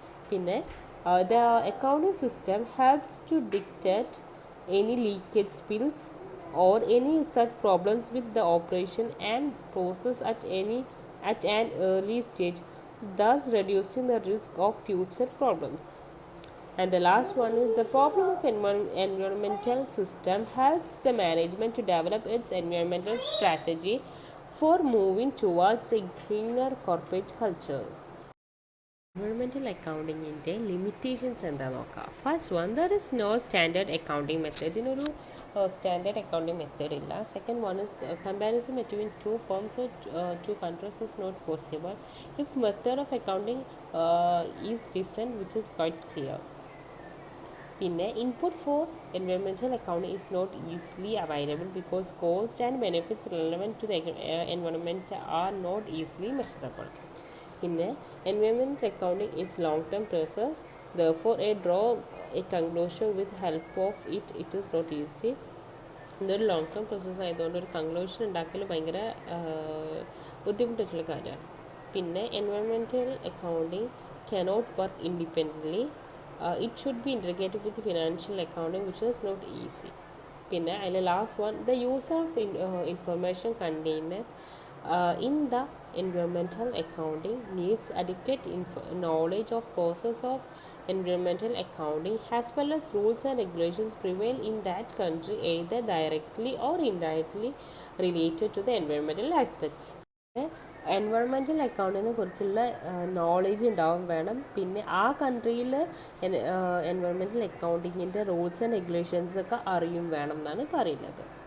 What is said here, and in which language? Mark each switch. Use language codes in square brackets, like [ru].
[en] പിന്നെ the accounting system helps to detect any leakage spills or any such problems with the operation and process at an early stage, thus reducing the risk of future problems. And the last one is the problem of environmental system helps the management to develop its environmental strategy for moving towards a greener corporate culture. Environmental accountingൻ്റെ limitations [ml] എന്താ നോക്കാം. [en] First one, there is no standard accounting method. [ml] ഇതിനൊരു standard accounting method ഇല്ല. [en] Second one is comparison between two firms two countries is not possible if method of accounting is different which is quite clear. പിന്നെ input for environmental accounting is not easily available because cost and benefits relevant to the environment are not easily measurable. പിന്നെ environmental accounting is long term process, therefore draw a conclusion with help of it is not easy. [ml] ഇതൊരു long term process ആയതുകൊണ്ട് ഒരു conclusion ഉണ്ടാക്കൽ ഭയങ്കര ബുദ്ധിമുട്ടുള്ള കാര്യമാണ്. [en] പിന്നെ environmental accounting cannot work independently, it should be integrated with financial accounting which is not easy. പിന്നെ അതിൽ last one, the use of information container in the environmental accounting needs adequate knowledge of process of environmental accounting as well as rules and regulations prevail in that country either directly or indirectly related to the environmental aspects. [ml] Environmental അക്കൗണ്ടിനെ കുറിച്ചുള്ള knowledge ഉണ്ടാവും വേണം. പിന്നെ ആ കൺട്രിയിൽ environmental അക്കൗണ്ടിങ്ങിൻ്റെ rules and റെഗുലേഷൻസൊക്കെ അറിയും വേണം എന്നാണ് പറയുന്നത്.